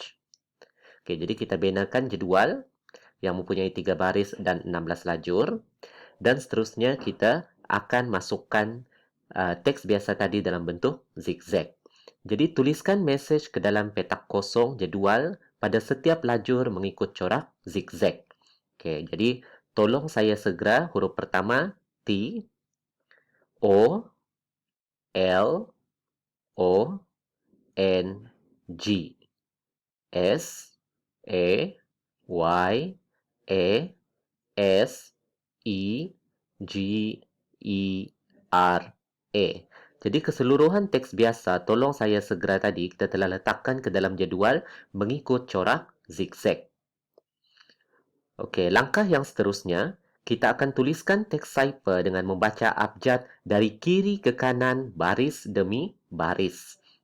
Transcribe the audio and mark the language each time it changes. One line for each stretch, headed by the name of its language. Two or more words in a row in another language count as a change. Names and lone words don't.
Malay: Okey, jadi kita binakan jadual yang mempunyai 3 baris dan 16 lajur, dan seterusnya kita akan masukkan teks biasa tadi dalam bentuk zigzag. Jadi tuliskan message ke dalam petak kosong jadual pada setiap lajur mengikut corak zigzag. Okey, jadi tolong saya segera, huruf pertama T, O, L, O, N, G, S, A, Y, A, S, E, G, E, R, A. Jadi keseluruhan teks biasa tolong saya segera tadi kita telah letakkan ke dalam jadual mengikut corak zigzag. Okey, langkah yang seterusnya, kita akan tuliskan teks cipher dengan membaca abjad dari kiri ke kanan baris demi baris.